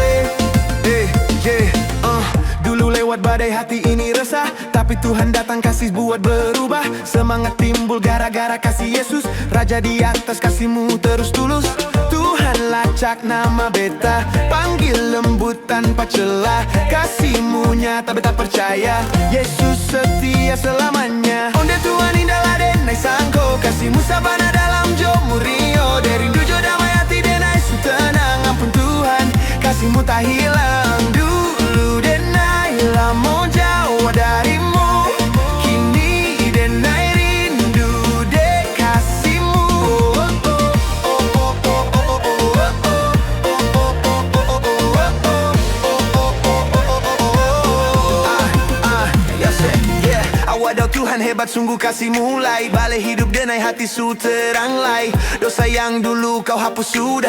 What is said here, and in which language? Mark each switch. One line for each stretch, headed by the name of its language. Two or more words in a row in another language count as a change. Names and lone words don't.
Indonesian: Dulu lewat badai hati ini resah, tapi Tuhan datang kasih buat berubah. Semangat timbul gara-gara kasih Yesus. Raja di atas, kasihmu terus tulus. Tuhan lacak nama beta, panggil lembut tanpa celah. Kasihmu nyata beta percaya, Yesus setia selamanya.
Minangkabau: Onde Tuhan indah denai sangko, kasihmu sabana dalam jomu rio.
Indonesian: Dari rindu damai hati denai su tenang. Ampun Tuhan, kasihmu tak hilang. Dulu denai lama jauh darimu, kini denai rindu dek kasihmu. Wadaw Tuhan hebat sungguh kasih mulai. Balik hidup denai hati su terang lai. Dosa yang dulu kau hapus sudah.